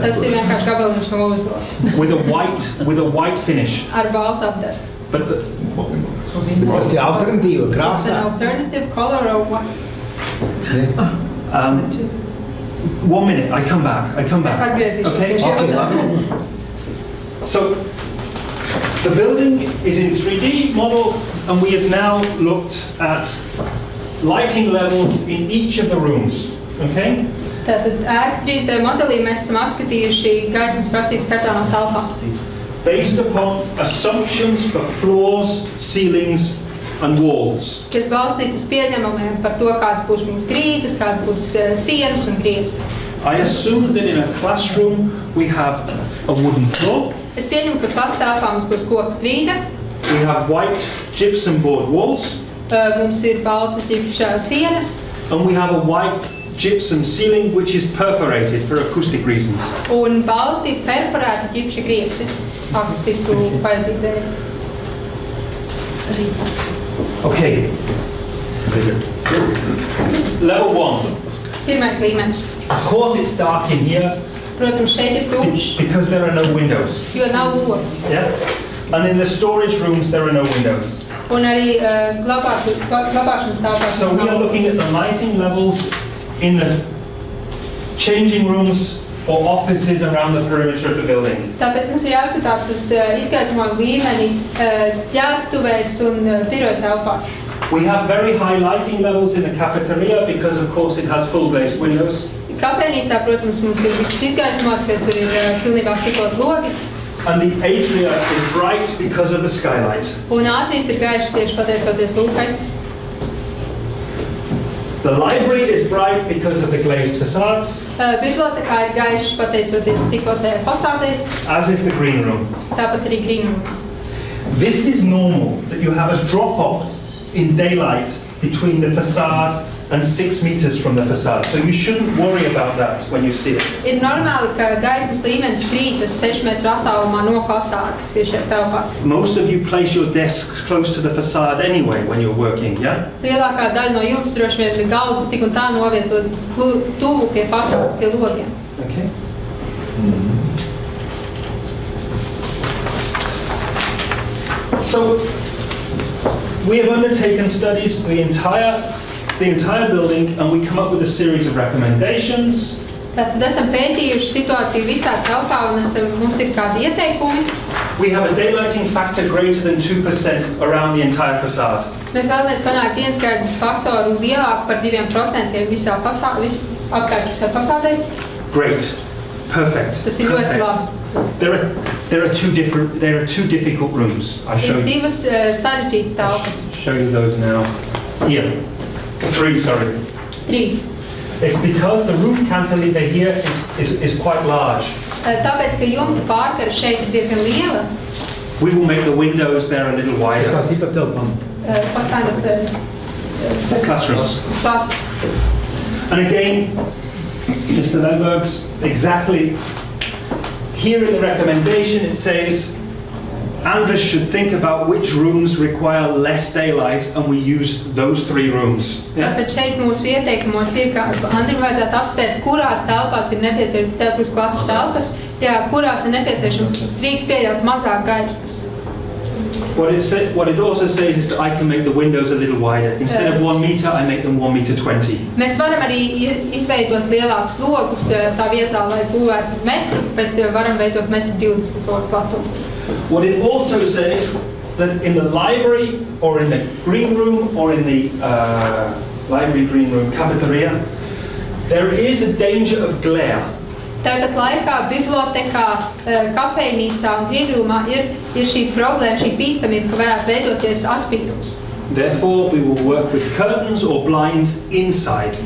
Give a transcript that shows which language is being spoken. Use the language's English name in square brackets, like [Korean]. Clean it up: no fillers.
[Latvian] Tas ir vienkārši gabaliņš no ozora. [English] With a white finish. [Latvian] Ar baltu apdaru. [English] But [Latvian] tas ir alternatīva krāsā. [English] It's an alternative color or what? 1 minute, I come back. Okay? So the building is in 3D model, and we have now looked at lighting levels in each of the rooms. Okay? [Latvian] Tātad ēka 3D modelī mēs esam apskatījuši gaismas prasības katrā no telpām. [English] Based upon assumptions for floors, ceilings and walls. [Latvian] Kas balstīt uz pieņemumiem par to, kāds būs mums grīdas, kāds būs sienas un griezti. [English] I assume that in a classroom we have a wooden floor. [Latvian] Es pieņemu, ka klastelpā mums būs koka grīda. [English] We have white gypsum board walls. [Latvian] Mums ir baltas ģipša sienas. [English] And we have a white gypsum ceiling which is perforated for acoustic reasons. [Latvian] Un balti perforēti ģipša griezti akustisku vajadzību dēļ. [English] Okay. Level 1. [Latvian] Pirmais līmenis. [English] Of course it's dark in here. [Latvian] Protams, šeit ir tumšs, [English] because there are no windows. [Latvian] Jo nav logu. [English] Yeah? And in the storage rooms there are no windows. [Latvian] Un arī glabāšanas telpās. [English] So we are looking at the lighting levels in the changing rooms or offices around the perimeter of the building. [Latvian] Tāpēc mums ir jāskatās uz izgaismojuma līmeni ģērbtuvēs un biroja telpās. [English] We have very high lighting levels in the cafeteria because of course it has full glazed windows. [Latvian] Kafejnīcā, protams, mums ir viss izgaismots, jo tur ir pilnībā stikot logi. [English] And the atria is bright because of the skylight. [Latvian] Un ātrijas ir gaišas tieši pateicoties lūkai. [English] The library is bright because of the glazed facades. [Latvian] Bibliotekā ir gaišas pateicoties stikotajai fasādei. [English] As is the green room. [Latvian] Tāpat arī green room. [English] This is normal, that you have a drop-off in daylight between the facade and 6 meters from the facade. So you shouldn't worry about that when you see it. [Latvian] Ir normāli, ka gaismas līmenis krītas 6 metru attālumā no fasādes šajās telpās. [English] Most of you place your desks close to the facade anyway when you're working, yeah? [Latvian] Lielākā daļa no jums droši vien ir galdus tik un tā novietot tuvu pie fasādes, pie logiem. [English] Okay. So we have undertaken studies to the entire building, and we come up with a series of recommendations. [Latvian] Tātad esam pētījuši situāciju visā telpā, un mums ir kādi ieteikumi. [English] We have a daylighting factor greater than 2% around the entire facade. [Latvian] Mēs vēlamies panākt dienasgaismas faktoru lielāku par 2% visā apkārt visā fasādē. [English] Great. Perfect. [Latvian] Tas ir ļoti labi. [English] There are two difficult rooms. I show [Latvian] ir divas sarežģītas telpas. [English] Show you those now. Here. 3, sorry. 3. It's because the roof cantilever here is quite large. [Latvian] Tāpēc, ka jumta pārkara šeit ir diezgan liela. [English] We will make the windows there a little wider. [Latvian] Tas ir par telpām. [English] What kind of classrooms. Classes. And again, Mr. Lemberg's exactly here in the recommendation it says Andres should think about which rooms require less daylight, and we use those 3 rooms. [Latvian] Tāpēc šeit mūsu ieteikumos ir, ka Andrim vajadzētu apsvērt, kurās telpās ir nepieciešams, tās būs klases telpas, kurās ir nepieciešams drīkst pieļaut mazāk gaismas. [English] What it also says is that I can make the windows a little wider. Instead of 1 meter, I make them 1.20 meters. [Latvian] Mēs varam arī izveidot lielākus logus tā vietā, lai būvētu metru, bet varam veidot 1.20 metru platumu. [English] What it also says that in the library or in the green room or in the library green room cafeteria, there is a danger of glare. [Latvian] Tāpat laikā bibliotekā, kafejnīcā un grīnrūmā ir šī problēma, šī bīstamība, ka varētu veidoties atspīdums. [English] Therefore, we will work with curtains or blinds inside.